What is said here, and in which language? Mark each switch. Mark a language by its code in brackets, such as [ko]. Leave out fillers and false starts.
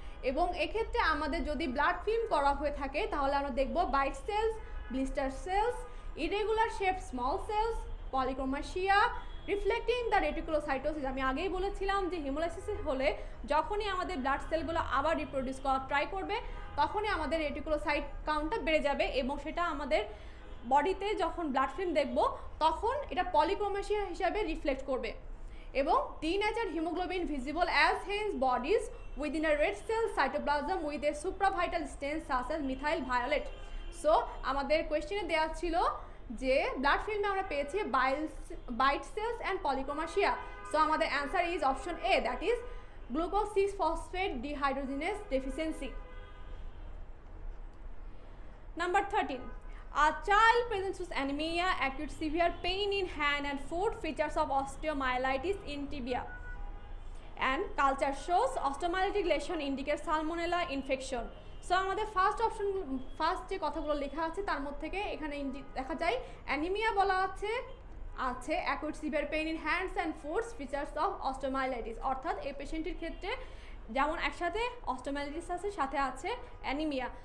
[bn] এবং এক্ষেত্রে আমাদের যদি ব্লাড ফিল্ম করা হয়ে থাকে তাহলে আমরা দেখব [en] Bite cells, blister cells, irregular shape small cells, polychromasia, reflecting the reticulocytosis. [bn] আমি আগেই বলেছিলাম যে হিমোলাইসিস হলে যখনই আমাদের ব্লাড সেলগুলো আবার রিপ্রোডিউস করা ট্রাই করবে তখনই আমাদের রেটিকুলোসাইট কাউন্টটা বেড়ে যাবে এবং সেটা আমাদের বডিতে যখন ব্লাড ফিল্ম দেখব তখন এটা পলিক্রোমাসিয়া হিসাবে রিফ্লেক্ট করবে। [en] এবং denatured hemoglobin visible as hence bodies within a red cell cytoplasm with a supravital stain such as methyl violet. [bn] So আমাদের কোয়েশ্চেনে দেওয়া ছিল যে ব্লাড ফিল্মে আমরা পেয়েছি বাইট সেলস অ্যান্ড পলিক্রোমাসিয়া। [en] So আমাদের answer is option A that is glucose 6 phosphate dehydrogenase deficiency. Number 13. A child presents with anemia, acute severe pain in hand and foot, features of osteomyelitis in tibia, and culture shows osteomyelitic lesion indicates salmonella infection. [bn] So আমাদের first যে কথাগুলো লেখা আছে তার মধ্যে থেকে এখানে দেখা যায় অ্যানিমিয়া বলা আছে [en] Acute severe pain in hands and foots, features of osteomyelitis. [bn] অর্থাৎ এই পেশেন্টের ক্ষেত্রে যেমন একসাথে অস্টোমাইলাইটিস আছে, সাথে আছে অ্যানিমিয়া।